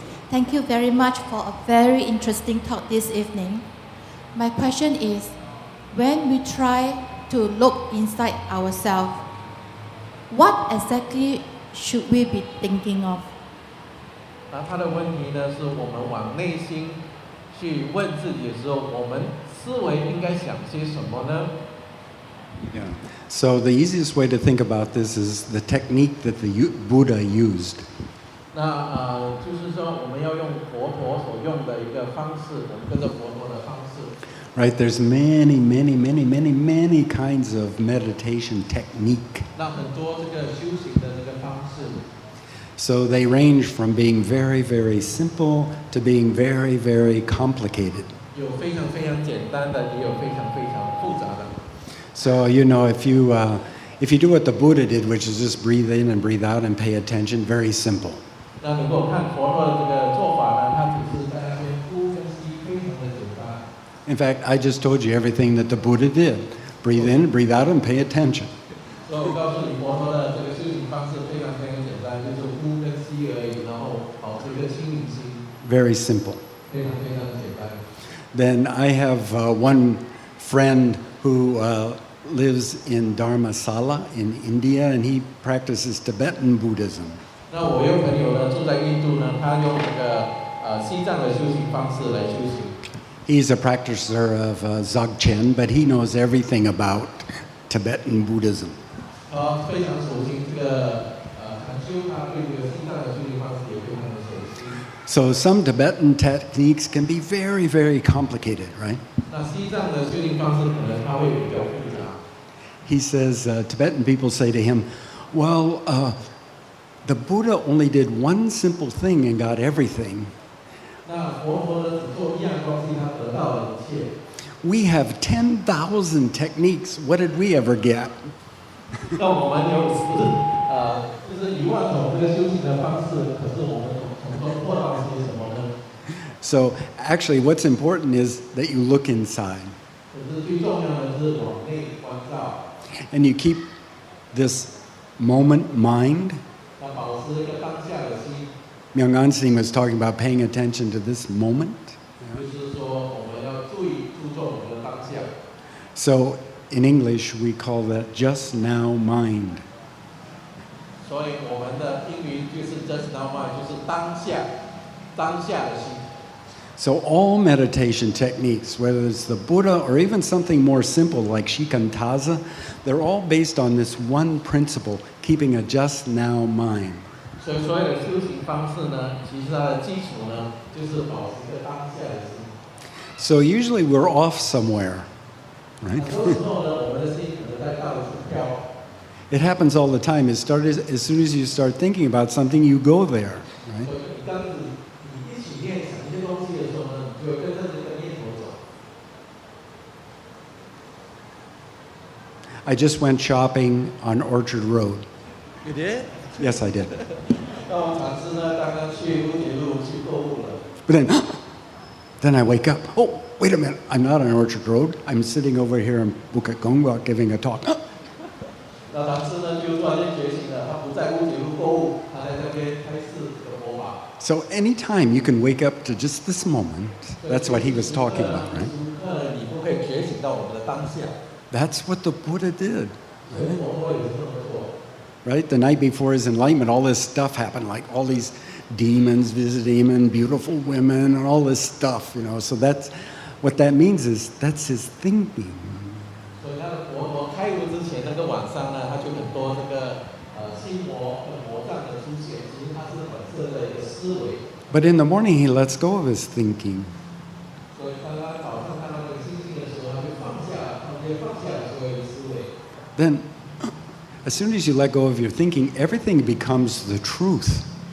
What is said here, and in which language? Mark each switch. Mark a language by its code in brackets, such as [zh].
[en] Thank you very much for a very interesting talk this evening. My question is, when we try to look inside ourselves, what exactly should we be thinking of? [zh] 那他的问题呢，是我们往内心去问自己的时候，我们思维应该想些什么呢？ [en] Yeah. So the easiest way to think about this is the technique that the Buddha used. [zh] 那就是说，我们要用佛陀所用的一个方式，我们跟着佛陀的方式。 [en] Right? There's many kinds of meditation technique. [zh] 那很多这个修行的这个方式， [en] So they range from being very simple to being very complicated. [zh] 有非常简单的，也有非常复杂的。 [en] So if you do what the Buddha did, which is just breathe in and breathe out and pay attention, very simple. [zh] 那如果看佛陀的这个做法呢，他只是在那边呼跟吸，非常的简单。 [en] In fact, I just told you everything that the Buddha did. Breathe in, breathe out, and pay attention. [zh] 所以我告诉你，佛陀的这个修行方式非常简单，就是呼跟吸而已，然后保持一个清明心， [en] Very simple. [zh] 非常简单。 [en] Then I have one friend who lives in Dharmasala in India, and he practices Tibetan Buddhism. [zh] 那我有朋友呢，住在印度呢，他用这个西藏的修行方式来修行。 [en] He's a practitioner of Dzogchen, but he knows everything about Tibetan Buddhism. [zh] 他非常熟悉这个禅修，他对这个西藏的修行方式也非常的熟悉。 [en] So some Tibetan techniques can be very complicated, right? [zh] 那西藏的修行方式可能它会比较复杂。 [en] He says, Tibetan people say to him, well, the Buddha only did one simple thing and got everything. [zh] 那佛陀呢，只做一样东西，他得到了一切。 [en] We have 10,000 techniques. What did we ever get? [zh] 那我们有就是10000种这个修行的方式，可是我们从中获到些什么呢？ [en] So actually what's important is that you look inside [zh] 可是最重要的是往内关照， [en] and you keep this moment mind. [zh] 那保持一个当下的心， [en] Myong was talking about paying attention to this moment. [zh] 就是说我们要注重我们的当下。 [en] So in English we call that just now mind. [zh] 所以我们的英语就是 [en] just now mind， [zh] 就是当下的心。 [en] So all meditation techniques, whether it's the Buddha or even something more simple like Shikantaza, they're all based on this one principle, keeping a just now mind. [zh] 所以所有的修行方式呢，其实它的基础呢，就是保持一个当下的心。 [en] So usually we're off somewhere, right? [zh] 很多时候呢，我们的心可能在到处飘。 [en] It happens all the time. As soon as you start thinking about something, you go there, [zh] 所 [en] right? [zh] 以你当你一起念想一些东西的时候呢，你就会跟着这个念头走。 [en] I just went shopping on Orchard Road. You did? Yes, I did. [zh] 那我们禅师呢，刚刚去乌节路去购物了。 [en] But then I wake up. Oh, wait a minute, I'm not on Orchard Road. I'm sitting over here in Bukit Gongwak giving a talk. [zh] 那唐师呢就突然间觉醒了，他不在乌节路购物，他在这边开示这个佛法。 [en] So anytime you can wake up to just this moment, that's what he was talking about, right? [zh] 你不可以觉醒到我们的当下。 [en] That's what the Buddha did. [zh] 所以佛陀也是这么做。 [en] Right? The night before his enlightenment, all this stuff happened, like all these demons visiting him and beautiful women and all this stuff, you know. So that's what that means is that's his thinking. [zh] 所以他的佛陀开悟之前那个晚上呢，他就很多这个心魔和魔障的出现，其实它是本身的一个思维。 [en] But in the morning, he lets go of his thinking. [zh] 所以当他早上看到这个星星的时候，他就放下，他就放下了所有的思维。 [en] Then, as soon as you let go of your thinking, everything becomes the truth.